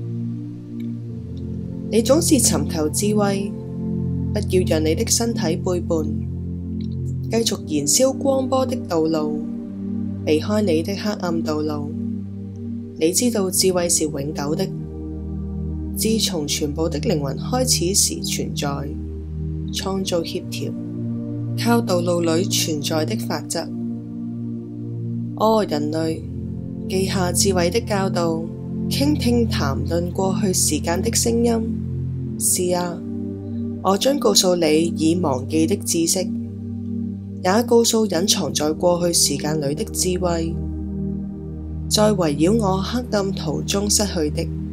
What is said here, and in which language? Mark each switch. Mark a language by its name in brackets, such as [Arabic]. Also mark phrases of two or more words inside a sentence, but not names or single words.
[Chinese] 你總是尋求智慧，不要讓你的身體背叛，繼續燃燒光波的道路，避開你的黑暗道路。你知道智慧是永久的，自從全部的靈魂開始時存在，創造協調，靠道路裏存在的法則。哦，人類，記下智慧的教導，傾聽談論過去時間的聲音。是啊，我將告訴你已忘記的知識，也告訴隱藏在過去時間裏的智慧，在圍繞我黑暗途中失去的。